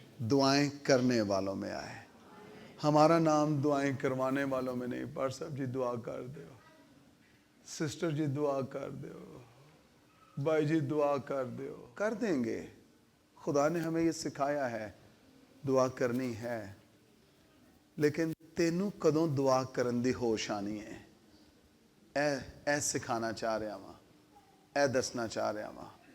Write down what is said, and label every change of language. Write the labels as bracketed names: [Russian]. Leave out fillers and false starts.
[Urdu] دعائیں کرنے والوں میں آئے. ہمارا نام دعائیں کروانے والوں میں نہیں. پار صاحب جی دعا کر دو, سسٹر جی دعا کر دو, بھائی جی دعا کر دو. کر دیں گے. خدا نے ہمیں یہ سکھایا ہے دعا کرنی ہے. [Punjabi] لیکن تینوں کدوں دعا کرن دی ہوش آنی ہے. اے سکھانا چاہ رہا ہاں, اے دسنا چاہ رہا ہاں.